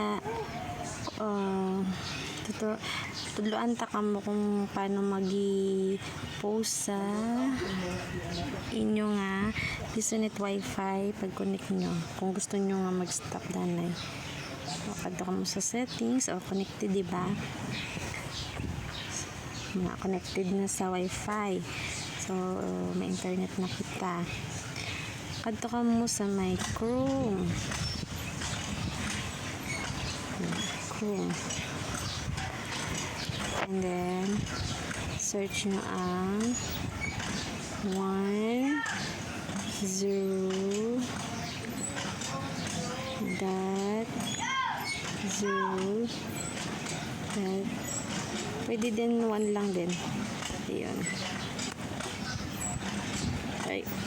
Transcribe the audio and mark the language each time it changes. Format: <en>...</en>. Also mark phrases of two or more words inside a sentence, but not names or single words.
<hil>Tudloan ta kamo kung paano magi-post sa inyo nga Gisonet wifi pag connect nyo. Kung gusto nyo nga mag-stop danay. So, kadto kamo sa settings o connected, diba? Mga connected na sa wifi. So, may internet na kita. Kadto kamo sa my Chrome.</hil> <en>And then</en> <hil>search nyo ang 1.0.0. Pwede din 1 lang din. Ayun. Okay.</hil>